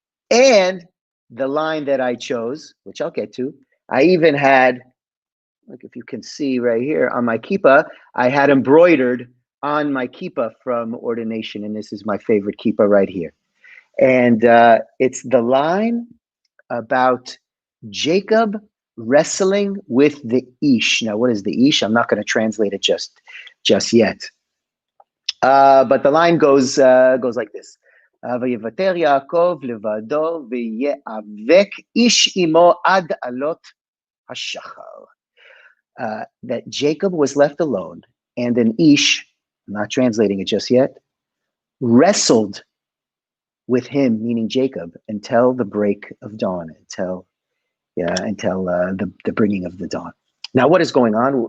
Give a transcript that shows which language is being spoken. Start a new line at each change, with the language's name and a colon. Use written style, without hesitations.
English: And the line that I chose, which I'll get to, I even had, like if you can see right here on my kippah, I had embroidered on my kippah from ordination, and this is my favorite kippah right here. And it's the line about Jacob wrestling with the Ish. Now, what is the Ish? I'm not going to translate it just yet. But the line goes like this.
Hebrew: ויוותר יעקב לבדו ויאבק איש עמו עד עלות השחר.
English: That Jacob was left alone, and an Ish, I'm not translating it just yet, wrestled with him, meaning Jacob, until the break of dawn, until the bringing of the dawn. Now, what is going on?